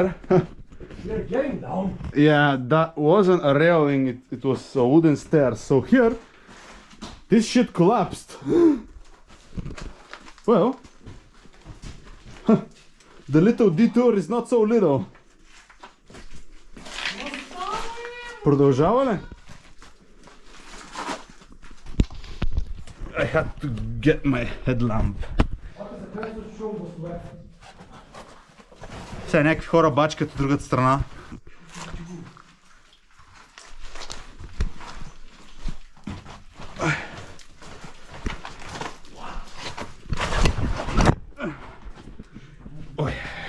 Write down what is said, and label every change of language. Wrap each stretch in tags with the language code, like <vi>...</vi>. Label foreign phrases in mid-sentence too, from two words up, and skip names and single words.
<en>We're getting down. Yeah, that wasn't a railing, it was a wooden stairs. So here, this shit collapsed. Well, the little detour is not so little.</en> <bg>Продължава ли?</bg> <en>I had to get my headlamp.</en> <bg>Сега някакви хора бачкат от другата страна. Ой.</bg>